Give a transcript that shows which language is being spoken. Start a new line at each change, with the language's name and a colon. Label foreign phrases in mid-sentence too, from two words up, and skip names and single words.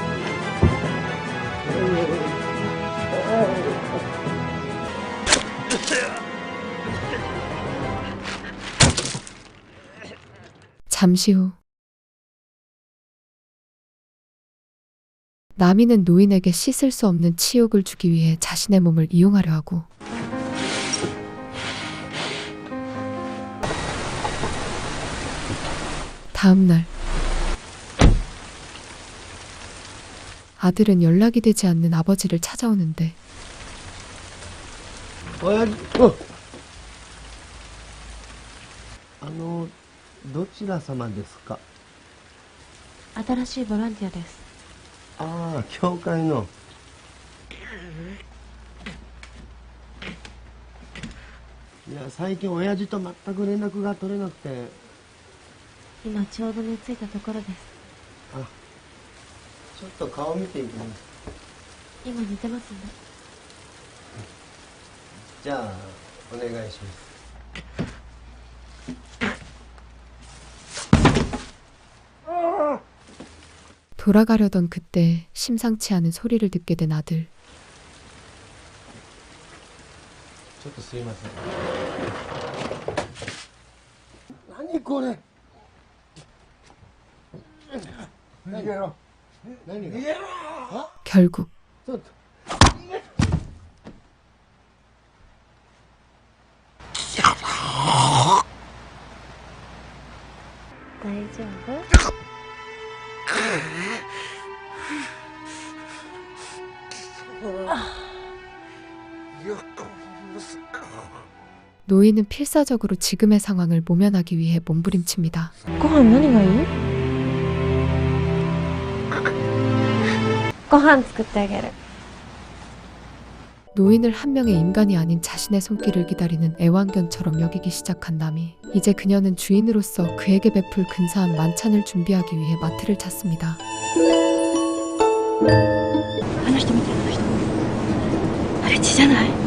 Korean: 잠시 후 나미는 노인에게 씻을 수 없는 치욕을 주기 위해 자신의 몸을 이용하려 하고 다음날 아들은 연락이 되지 않는 아버지를 찾아오는데
Japanese: 親父どちら様ですか？新しいボランティアです。ああ、教会の。いや、最近親父と全く連絡が取れなくて。今ちょうど寝ついたところです。あ、ちょっと顔見ていきます。今寝てますね。じゃあお願いします。
Korean: 돌아가려던 그때 심상치 않은 소리를 듣게 된 아들.
Japanese: ちょっとすいません。何これ。逃げろ。何が。逃げろ。
Korean: 결국
Japanese: ちょっと。大丈夫？
Korean: 노인은 필사적으로 지금의 상황을 모면하기 위해 몸부림칩니다.
Japanese: ご飯何がいい？ご飯作ってあげる。
Korean: 노인을 한 명의 인간이 아닌 자신의 손길을 기다리는 애완견처럼 여기기 시작한 나미. 이제 그녀는 주인으로서 그에게 베풀 근사한 만찬을 준비하기 위해 마트를 찾습니다.
Japanese: あの人見て、あの人。あれ血じゃない？